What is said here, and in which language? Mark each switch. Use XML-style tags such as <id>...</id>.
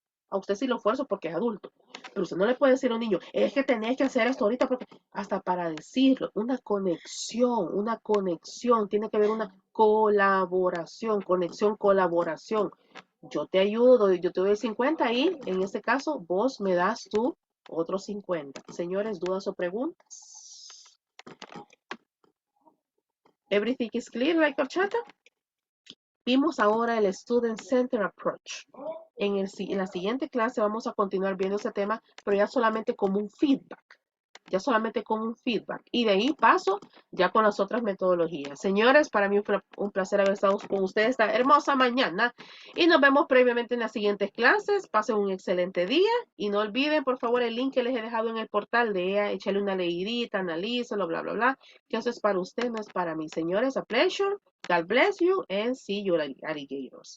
<es>A usted sí lo esfuerzo porque es adulto. Pero usted no le puede decir a un niño, es que tenés que hacer esto ahorita porque hasta para decirlo, una conexión, tiene que haber una colaboración, conexión, colaboración. Yo te ayudo, yo te doy 50 y en este caso vos me das tú otros 50. Señores, ¿dudas o preguntas?</es> <en>Everything is clear, like horchata?</en> <es>Vimos ahora el Student Center Approach. En la siguiente clase vamos a continuar viendo ese tema, pero ya solamente como un feedback. ya solamente con un feedback. Y de ahí paso ya con las otras metodologías. Señores, para mí fue un placer haber estado con ustedes esta hermosa mañana. Y nos vemos previamente en las siguientes clases. Pasen un excelente día. Y no olviden, por favor, el link que les he dejado en el portal de échale una leidita, analízalo, bla, bla, bla. Que eso es para usted, no es para mí. Señores,</es> <en>a pleasure. God bless you and see you alligators.</en>